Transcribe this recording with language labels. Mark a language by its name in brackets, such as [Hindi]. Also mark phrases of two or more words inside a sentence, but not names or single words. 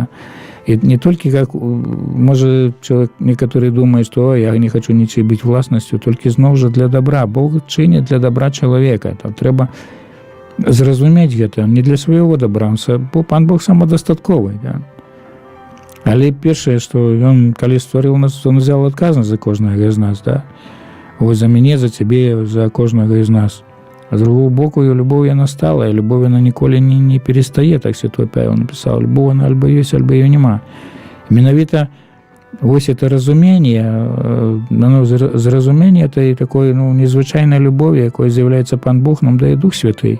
[Russian] И не только, как, может, человек некоторые думают, что я не хочу ничей быть властностью, только знову же для добра. Бог чинит для добра человека. [Belarusian] Там треба зразумець гэта не для свайго добра, бо Пан Бог самадастатковы, да? Але першае, што ён калі стварыў нас, [Russian] он взял [Belarusian] адказнасць за кожнага з нас, да? Вось за мяне, за цябе, за кожнага з нас. А з другого боку, любоў яна стала, і любоў яна ніколі не перестае, [Russian] так Святой Павел написал. [Belarusian] Любоў она альбо ёсць, альбо ее нема. Менавіта вось это разуменне, зразуменне этой такой незвычайнай любові, якой з'яўляецца Пан Бог, нам дае Дух Святой.